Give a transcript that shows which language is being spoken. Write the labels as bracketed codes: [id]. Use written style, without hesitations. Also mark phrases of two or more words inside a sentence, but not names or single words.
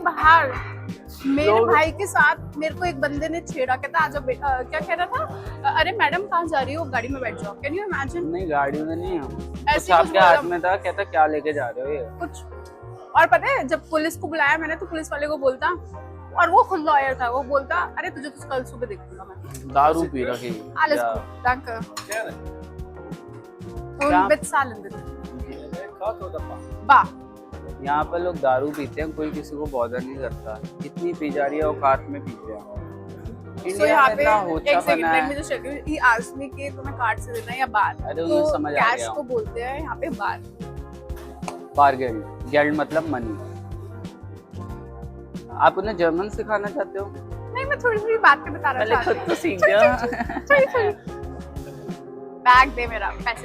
[hi] के बाहर मेरे भाई के साथ मेरे को एक बंदे ने छेड़ा, कहता आजा क्या कह रहा था, अरे मैडम कहाँ जा रही हो, गाड़ी में बैठ जाओ। [en] can you imagine? [hi] नहीं गाड़ी में नहीं है, ऐसे कुछ आपके हाथ में था, कहता क्या लेके जा रहे हो ये कुछ। और पता है जब पुलिस को बुलाया मैंने, तो पुलिस वाले को बोलता, और वो खुद लॉयर था, वो बोलता अरे तुझे तो कल सुबह देखूंगा मैं। दारू पी रखी। [de] Alles gut, danke. Und bezahlen bitte. Ba. [hi] यहाँ पर लोग दारू पीते हैं, कोई किसी को बॉदर नहीं करता, इतनी पी जा रही है औकात में पीते हैं। So यहाँ पे होता एक सेकंड, [en] let me just check it. He asked me [hi] कि तुम्हें कार्ड से देना है या बार? अरे तो समझ आ कैश गया। को बोलते हैं यहाँ पे बार। बारगेल, गेल्ड मतलब मनी। आप उन्हें जर्मन सिखाना चाहते हो? नहीं, मैं थोड़ी थोड़ी बात पे बता रहा था। खुद तो सीख गया। बैग दे मेरा, पैसे देने हैं।